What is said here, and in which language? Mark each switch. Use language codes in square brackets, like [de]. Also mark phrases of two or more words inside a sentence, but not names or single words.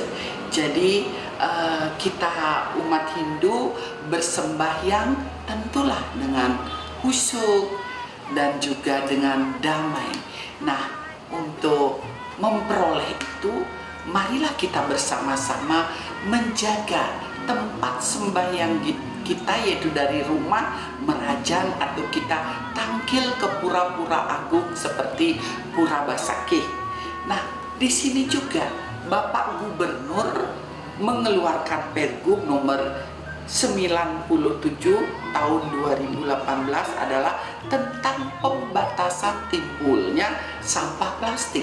[id] Jadi kita umat Hindu bersembahyang tentulah dengan khusyuk dan juga dengan damai. Nah, untuk memperoleh itu, marilah kita bersama-sama menjaga tempat sembahyang kita, yaitu dari rumah, merajan, atau kita tangkil ke pura-pura agung seperti Pura Basakih. Nah, di sini juga Bapak Gubernur mengeluarkan Pergub nomor 97 tahun 2018 adalah tentang pembatasan timbulnya sampah plastik.